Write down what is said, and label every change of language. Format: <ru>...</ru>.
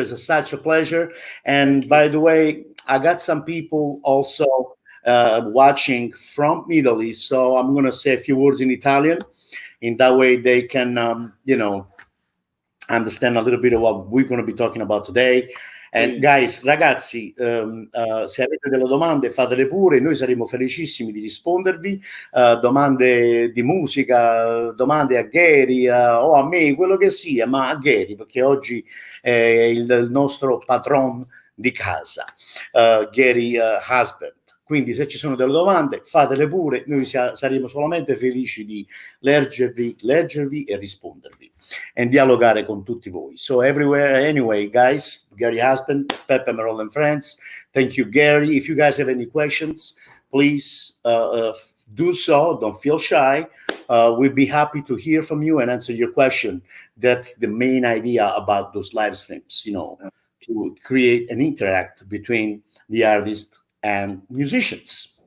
<en>It's such a pleasure. And Thank you. by the way, I got some people also watching from Italy. So I'm going to say a few words in Italian. In that way, they can, understand a little bit of what we're going to be talking about today. And Brilliant.</en> <it>guys, ragazzi, se avete delle domande fatele pure, noi saremo felicissimi di rispondervi. Domande di musica, domande a Gary o a me, quello che sia, ma a Gary, perché oggi è il nostro patron di casa, Gary Husband. Quindi se ci sono delle domande fatele pure, noi saremo solamente felici di leggervi e rispondervi e dialogare con tutti voi.</it> <en>So everywhere, anyway, guys, Gary Husband, Peppe Merolla and friends, thank you, Gary. If you guys have any questions, please do so. Don't feel shy. We'd be happy to hear from you and answer your question. That's the main idea about those live streams, to create an interact between the artist and musicians.</en>